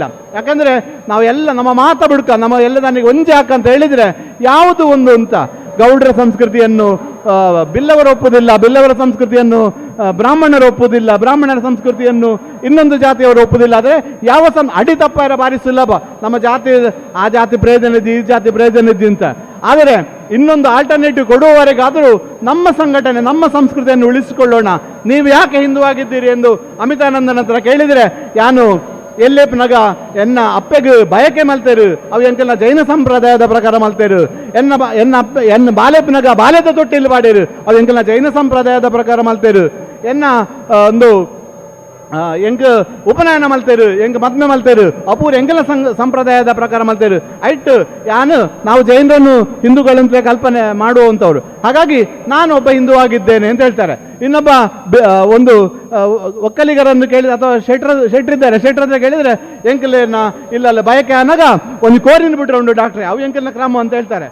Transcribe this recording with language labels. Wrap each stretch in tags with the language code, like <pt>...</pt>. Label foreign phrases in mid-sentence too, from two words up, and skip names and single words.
<kn>ಯಾಕಂದರೆ ನಾವೆಲ್ಲ ನಮ್ಮ ಮಾತ ಬಿಡ್ಕ ನಮ್ಮ ಎಲ್ಲ ನನಗೆ ಒಂಜೆ ಹಾಕಂತ ಹೇಳಿದರೆ ಯಾವುದು ಒಂದು ಅಂತ ಗೌಡ್ರ ಸಂಸ್ಕೃತಿಯನ್ನು ಬಿಲ್ಲವರು ಒಪ್ಪುವುದಿಲ್ಲ, ಬಿಲ್ಲವರ ಸಂಸ್ಕೃತಿಯನ್ನು ಬ್ರಾಹ್ಮಣರು ಒಪ್ಪುವುದಿಲ್ಲ, ಬ್ರಾಹ್ಮಣರ ಸಂಸ್ಕೃತಿಯನ್ನು ಇನ್ನೊಂದು ಜಾತಿಯವರು ಒಪ್ಪುವುದಿಲ್ಲ. ಆದರೆ ಯಾವ ಅಡಿ ತಪ್ಪಾರ ಭಾರಿ ಸುಲಭ, ನಮ್ಮ ಜಾತಿ ಆ ಜಾತಿ ಪ್ರಯೋಜನ ಇದ್ದು ಈ ಜಾತಿ ಪ್ರಯೋಜನ ಇದ್ದು ಅಂತ. ಆದರೆ ಇನ್ನೊಂದು ಆಲ್ಟರ್ನೇಟಿವ್ ಕೊಡುವವರೆಗಾದರೂ ನಮ್ಮ ಸಂಘಟನೆ ನಮ್ಮ ಸಂಸ್ಕೃತಿಯನ್ನು ಉಳಿಸಿಕೊಳ್ಳೋಣ. ನೀವು ಯಾಕೆ ಹಿಂದೂ ಆಗಿದ್ದೀರಿ ಎಂದು ಅಮಿತಾನಂದನ ಹತ್ರ ಕೇಳಿದರೆ</kn> <tcy>ಯಾನು ಎಲ್ಲೇಪ್ನಾಗ ಎನ್ನ ಅಪ್ಪೆಗೆ ಬಯಕೆ ಮಲ್ತೇರು ಅವು ಎಂಕೆಲ್ಲ ಜೈನ ಸಂಪ್ರದಾಯದ ಪ್ರಕಾರ ಮಲ್ತೇರು, ಎನ್ನ ಬಾಲೆಪ್ನಾಗ ಬಾಲ್ಯದ ತೊಟ್ಟಿಲ್ಲಿ ಬಾಡೇರು ಅವು ಎಂಕೆಲ್ಲ ಜೈನ ಸಂಪ್ರದಾಯದ ಪ್ರಕಾರ ಮಲ್ತೇರು, ಎನ್ನ ಒಂದು ಎಂಕ್ ಉಪನಯನ ಮಲ್ತೇರು ಎಂಕ್ ಮದ್ಮೆ ಮಲ್ತೇರು ಅಪೂರ್ ಎಂಗೆಲ್ಲ ಸಂಪ್ರದಾಯದ ಪ್ರಕಾರ ಮಲ್ತೇರು ಐಟ್</tcy> <kn>ನಾವು ಜೈನರನ್ನು ಹಿಂದೂಗಳಂತಲೇ ಕಲ್ಪನೆ ಮಾಡುವಂಥವ್ರು. ಹಾಗಾಗಿ ನಾನು ಒಬ್ಬ ಹಿಂದೂ ಆಗಿದ್ದೇನೆ ಅಂತ ಹೇಳ್ತಾರೆ. ಇನ್ನೊಬ್ಬ ಒಂದು ಒಕ್ಕಲಿಗರನ್ನು ಕೇಳಿದ ಅಥವಾ ಶೆಟ್ರಿದ್ದಾರೆ, ಶೆಟ್ರ ಹತ್ರ ಕೇಳಿದ್ರೆ</kn> <tcy>ಎಂಕಲೇನ ಇಲ್ಲ ಬಯಕೆ ಅನ್ನಾಗ ಒಂದು ಕೋರಿನ ಬಿಟ್ರೆ ಉಂಟು ಡಾಕ್ಟ್ರೆ, ಅವು ಎಂಕಲ್ನ ಕ್ರಮ</tcy> <kn>ಅಂತ ಹೇಳ್ತಾರೆ.</kn>